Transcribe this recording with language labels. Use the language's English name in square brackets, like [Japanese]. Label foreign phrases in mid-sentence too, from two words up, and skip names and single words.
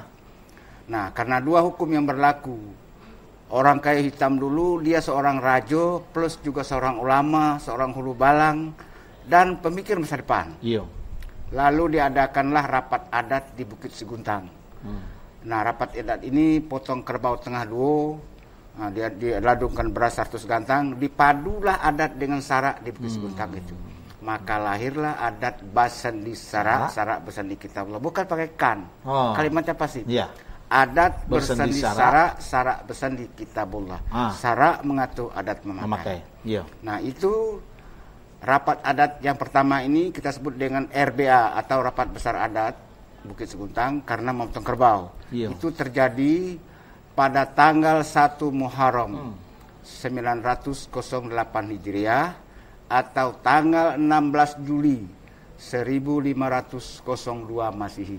[Indonesian] Nah, karena dua hukum yang berlaku, orang kayu hitam dulu dia seorang raja plus juga seorang ulama, seorang hulu balang dan pemikir masa depan. Iya. Lalu diadakanlah rapat adat di Bukit Seguntang. Nah, rapat adat ini potong kerbau tengah dua, Nah, dia diladungkan beras 100 gantang, dipadulah adat dengan sarak di Bukit Seguntang itu. Maka lahirlah adat basandi sarak, sarak bersandi kitabullah. Bukan pakai kan. Kalimatnya pasif. Iya. Adat Bersandi bersandi sarak. sarak, sarak bersandi kitabullah. Sarak mengatur adat memakai. Iya. Nah, itu rapat adat yang pertama ini kita sebut dengan RBA atau Rapat Besar Adat Bukit Seguntang karena memotong kerbau. Iya. Itu terjadi pada tanggal 1 Muharram 908 Hijriah atau tanggal 16 Juli 1502 Masehi.